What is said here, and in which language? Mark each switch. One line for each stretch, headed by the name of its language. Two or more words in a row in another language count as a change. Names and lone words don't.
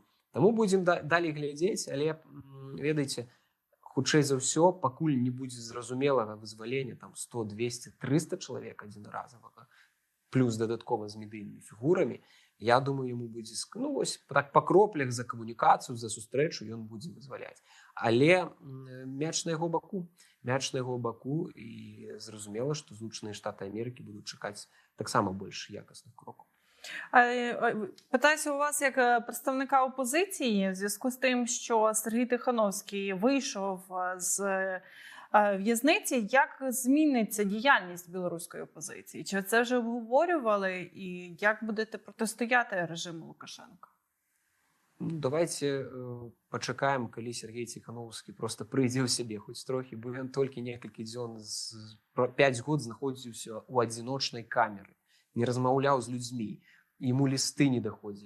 Belarusian: Таму будзем далей глядзець, але, ведаеце, хутчэй за ўсё, пакуль не будзе зразумелага вызвалення там 100, 200, 300 чалавек адзінаразавага, плюс дадаткова з медыйнымі фігурамі, я думаю, яму будзе, ну, вось, так па кроплях за камунікацыю, за сустрэчу ён будзе вызваляць. Але мяч на яго баку, і зразумела, што Злучаныя Штаты Амерыкі будуць чакаць таксама больш якасных крокаў.
Ukrainian: Питаюся у вас як представника опозиції в зв'язку з тим, що Сергій Тихановський вийшов з в'язниці. Як зміниться діяльність білоруської опозиції? Чи це вже обговорювали? І як будете протистояти режиму Лукашенка?
Belarusian: Ну, давайте пачакаем, калі Сергей Ціхановскі просто прыйдзе ў сябе хоць трохі, бо ён толькі некалькі дзён, 5 год знаходзіўся ў адзіночнай камеры, не размаўляў з людзьмі, ему лісты не даходзілі.